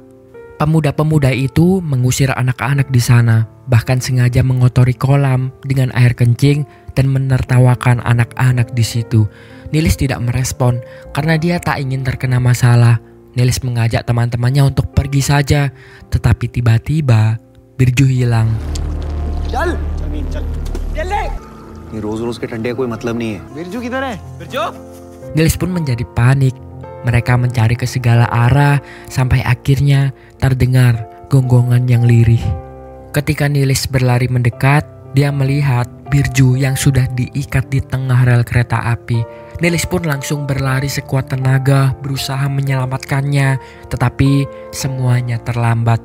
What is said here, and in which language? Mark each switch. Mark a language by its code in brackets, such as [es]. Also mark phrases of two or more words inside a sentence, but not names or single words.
[id] Pemuda-pemuda itu mengusir anak-anak di sana, bahkan sengaja mengotori kolam dengan air kencing dan menertawakan anak-anak di situ. Nilis tidak merespon karena dia tak ingin terkena masalah. Nilis mengajak teman-temannya untuk pergi saja, tetapi tiba-tiba Birju hilang. [hi] ये रोज-रोज के ठंडे का कोई मतलब नहीं है। बिरजू किधर है? बिरजू? [id] Nilis pun menjadi panik. Mereka mencari ke segala arah sampai akhirnya terdengar gonggongan yang lirih. Ketika Nilis berlari mendekat, dia melihat Birju yang sudah diikat di tengah rel kereta api. Nilis pun langsung berlari sekuat tenaga berusaha menyelamatkannya, tetapi semuanya terlambat.